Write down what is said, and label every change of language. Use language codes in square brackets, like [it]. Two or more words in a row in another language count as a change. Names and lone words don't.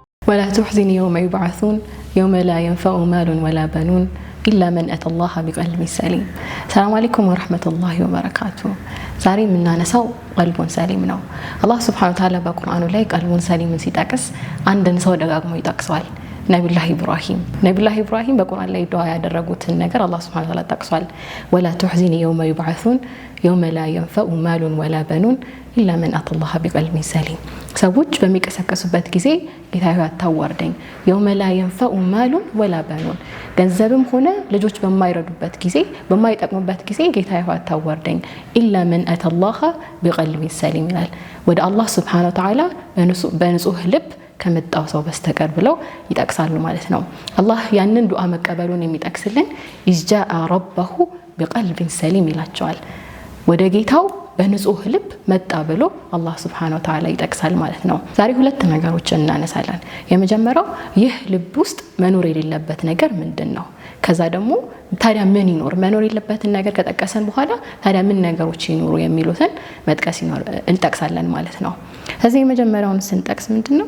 [ar] ولا تحزن يوم يبعثون يوم لا ينفع مال ولا بنون إلا من أتى الله بقلب سليم. السلام عليكم ورحمة الله وبركاته. [am] ዛሬ የምናነሳው [ar] قلب سليم [am] ነው። አላህ [ar] سبحانه وتعالى [am] በቁርአኑ ላይ ቀልቡን ሰሊምን ሲጠቅስ አንድን ሰው ደጋግሞ ይጠቅሰዋል። ነብዩላህ ኢብራሂም በቁርአን ላይ ዱዓ ያደረጉትን ነገር አላህ [ar] سبحانه وتعالى [am] ጠቅሷል። [ar] ولا تحزن يوم يبعثون يوم لا ينفع مال ولا بنون إلا من أتى الله بقلب سليم። [am] ሰዎች በሚቀሰቀሱበት ጊዜ ጌታዬ አታዋርደኝ [ar] يوم لا ينفع مال ولا بنون [am] ገንዘብም ሆነ ልጆች በማይረዱበት ጊዜ በማይጠቅሙበት ጊዜ ጌታዬ አታዋርደኝ [ar] إلا من أتى الله بقلب سليم [am] ይላል። ወደ አላህ [ar] سبحانه وتعالى [am] በንጹህ ልብ ከመጣው ሰው በስተቀር ብለው ይጠቅሳሉ ማለት ነው። አላህ ያንን ዱዓ መቀበሉን የሚጠቅስልን [ar] إذ جاء ربه بقلب سليم [am] ይላቸዋል። ወደ ጌታው በንጹህ ልብ መጣ ብሎ አላህ [ar] سبحانه وتعالى [am] ይጠቅሳል ማለት ነው። ዛሬ ሁለት ነገሮችን እናነሳለን። የመጀመሪያው ይህ ልብ ውስጥ መኖር የሌለበት ነገር ምንድነው? ከዛ ደግሞ ታዲያ ምን ይኖር? መኖር የሌለበትን ነገር ከጠቀሰን በኋላ ታዲያ ምን ነገሮች ይኖሩ የሚሉትን መጥቀስ እንጠቅሳለን ማለት ነው። ስለዚህ የመጀመሪያውን ስንጠቅስ ምንድነው?